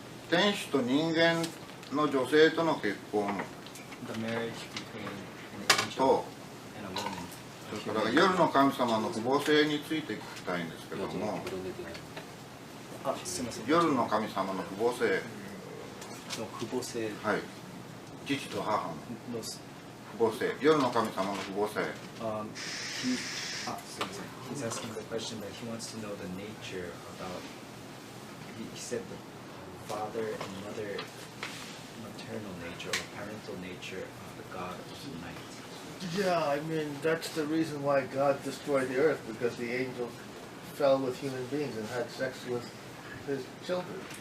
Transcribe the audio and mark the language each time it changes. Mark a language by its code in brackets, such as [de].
[ja] 天使と人間の女性との結婚 [en] The marriage between an angel [ja] と [en] and a woman. [ja] それから夜の神様の父母性について聞きたいんですけども、あ、すみません。夜の神様の父母性、の父母性。はい、父と母のの父母性、夜の神様の父母性。 [en] He's asking the question that he wants to know the nature about. He said the father and mother, maternal nature or parental nature of the god of the night. Yeah, I mean, that's the reason why God destroyed the earth, because the angels fell with human beings and had sex with his children.